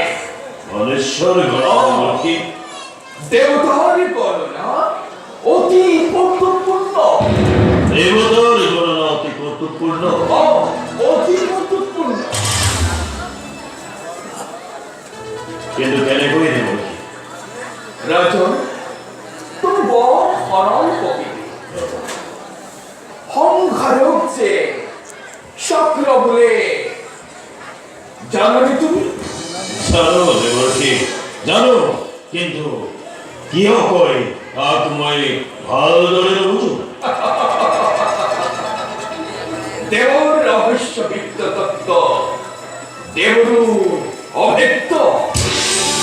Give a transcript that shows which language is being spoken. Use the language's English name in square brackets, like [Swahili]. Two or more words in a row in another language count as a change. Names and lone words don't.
[Assamese] মনুষ্যৰ গণনা [Bangla] দেবতার গণনা অতি কৌতুকপূর্ণ। [Assamese] দেৱতাৰ গণনা অতি কৌতুকপূৰ্ণ। [Bangla] অতি কৌতুকপূর্ণ। [Assamese] কিন্তু কেনেকৈ দেৱৰ্ষি? [Bangla] রাজন, তুমি বড় সরল প্রকৃতি, সংঘাতক যে চক্র বলে জানো তুমি? [Assamese] জানো দেৱৰ্ষি, জানো, কিন্তু কিয় কয় তাক মই ভালদৰে নুবুজো। দেৱৰ ৰহস্য বিত্ত তত্ত্ব দেৱৰো অভেদ্য।